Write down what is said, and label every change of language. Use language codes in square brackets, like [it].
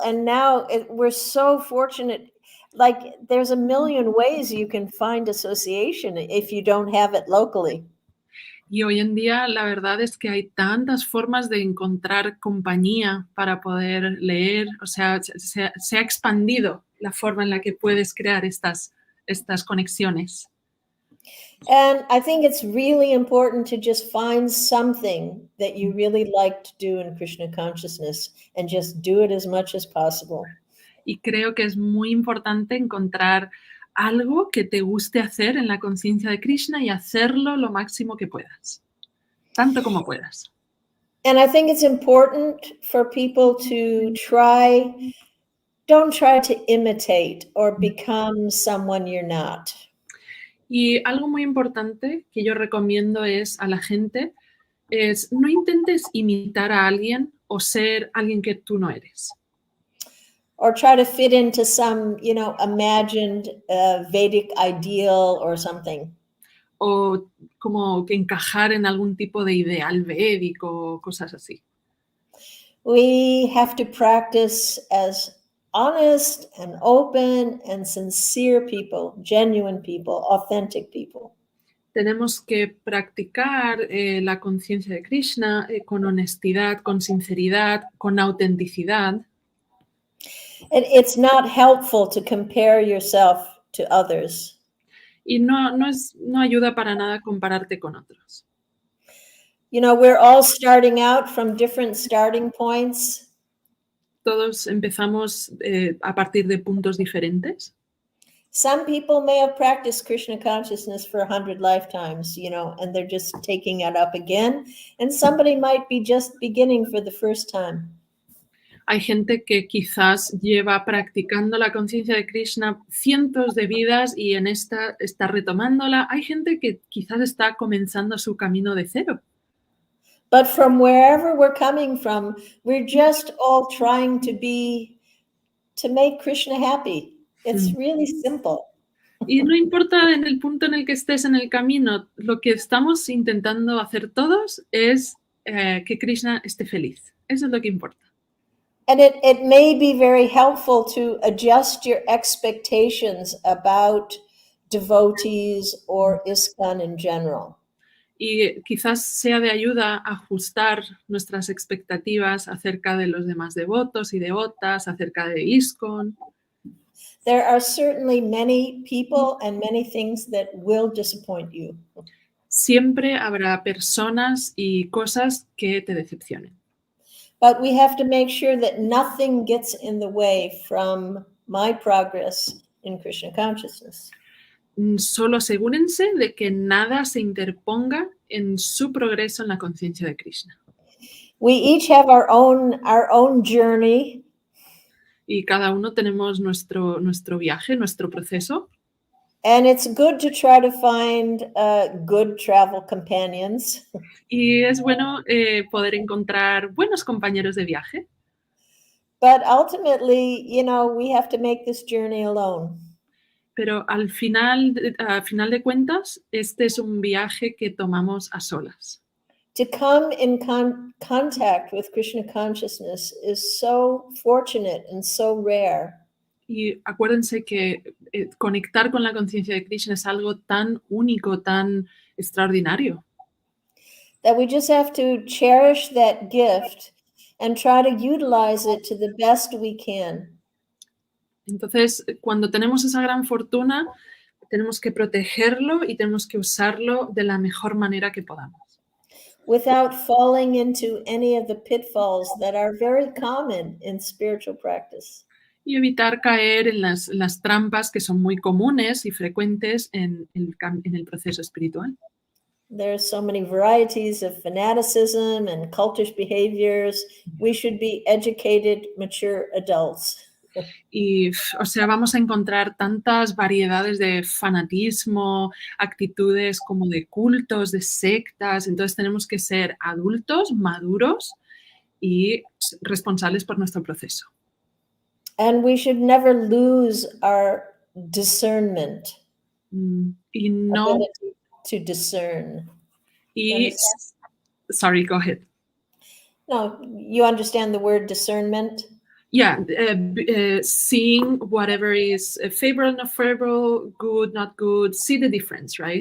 [en] And now we're so fortunate. There's a million ways you can find association if you don't have it locally. [es] Y hoy en día la verdad es que hay tantas formas de encontrar compañía para poder leer. O sea, se ha expandido la forma en la que puedes crear estas conexiones. [en] And I think it's really important to just find something that you really like to do in Krishna consciousness and just do it as much as possible. [es] Y creo que es muy importante encontrar algo que te guste hacer en la conciencia de Krishna y hacerlo lo máximo que puedas, tanto como puedas. [en] And I think it's important for people to don't try to imitate or become someone you're not. [es] Y algo muy importante que yo recomiendo a la gente es no intentes imitar a alguien o ser alguien que tú no eres. [en] Or try to fit into some, imagined Vedic ideal or something. [es] O como que encajar en algún tipo de ideal védico o cosas así. [en] We have to practice as honest and open and sincere people, genuine people, authentic people. [es] Tenemos que practicar la conciencia de Krishna con honestidad, con sinceridad, con autenticidad. [en] And it's not helpful to compare yourself to others. [es] Y no ayuda para nada compararte con otros. [en] You know, we're all starting out from different starting points. [es] Todos empezamos a partir de puntos diferentes. [en] Some people may have practiced Krishna consciousness for 100 lifetimes, you know, and they're just taking it up again. And somebody might be just beginning for the first time. [es] Hay gente que quizás lleva practicando la conciencia de Krishna cientos de vidas y en esta está retomándola. Hay gente que quizás está comenzando su camino de cero. [en] But from wherever we're coming from, we're just all trying to make Krishna happy. It's really simple. [es] Y no importa en el punto en el que estés en el camino, lo que estamos intentando hacer todos es que Krishna esté feliz. Eso es lo que importa. [en] And it may be very helpful to adjust your expectations about devotees or ISKCON in general. [es] Y quizás sea de ayuda ajustar nuestras expectativas acerca de los demás devotos y devotas, acerca de ISKCON. [en] There are certainly many people and many things that will disappoint you. [es] Siempre habrá personas y cosas que te decepcionen. [en] But we have to make sure that nothing gets in the way from my progress in Krishna consciousness. [es] Solo asegúrense de que nada se interponga en su progreso en la conciencia de Krishna. [en] We each have our own journey. [es] Y cada uno tenemos nuestro viaje, nuestro proceso. [en] And it's good to try to find good travel companions. [es] Y es bueno poder encontrar buenos compañeros de viaje. [en] But ultimately, you know, we have to make this journey alone. [es] Pero al final de cuentas, este es un viaje que tomamos a solas. [en] To come in contact with Krishna consciousness is so fortunate and so rare. [es] Y acuérdense que conectar con la conciencia de Krishna es algo tan único, tan extraordinario. [en] That we just have to cherish that gift and try to utilize it to the best we can. [es] Entonces, cuando tenemos esa gran fortuna, tenemos que protegerlo y tenemos que usarlo de la mejor manera que podamos. [en] Without falling into any of the pitfalls that are very common in spiritual practice. [es] Y evitar caer en las trampas que son muy comunes y frecuentes en el proceso espiritual. [en] There are so many varieties of fanaticism and cultish behaviors. We should be educated, mature adults. [es] Y, o sea, vamos a encontrar tantas variedades de fanatismo, actitudes como de cultos, de sectas. Entonces tenemos que ser adultos, maduros y responsables por nuestro proceso. [en] And we should never lose our discernment. [es] Y no... [en] Ability to discern. Y, sorry, go ahead. No, you understand the word discernment? Yeah, seeing whatever is favorable, not favorable, good, not good, see the difference, right?